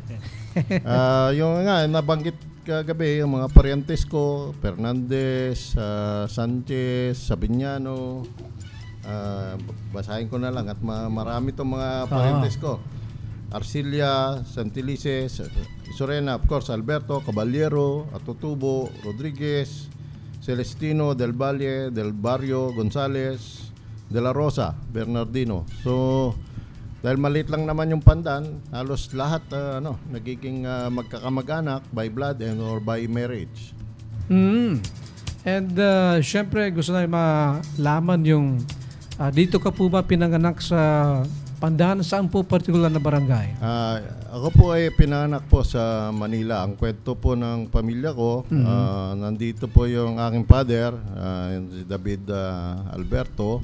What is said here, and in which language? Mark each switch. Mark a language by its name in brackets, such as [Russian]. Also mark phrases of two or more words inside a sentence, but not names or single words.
[Filipino] Yung nga nabanggit kagabi yung mga paryentes ko, Fernandez, Sanchez, Sabiniano. Basahin ko na lang at marami itong mga paryentes ko. Arcilla, Santilice, Sorena, [English] of course, [Filipino] Alberto, Caballero, Atutubo, Rodriguez, Celestino, Del Valle, Del Barrio, Gonzales, De La Rosa, Bernardino. So, dahil maliit lang naman yung Pandan, halos lahat nagiging magkakamag-anak [English] by blood and or by marriage. [Filipino] And syempre gusto na malaman yung dito ka po ba pinanganak sa Pandan? Saan po particular na barangay? Ako po ay pinanganak po sa Manila. Ang kwento po ng pamilya ko, nandito po yung aking father, si David Alberto.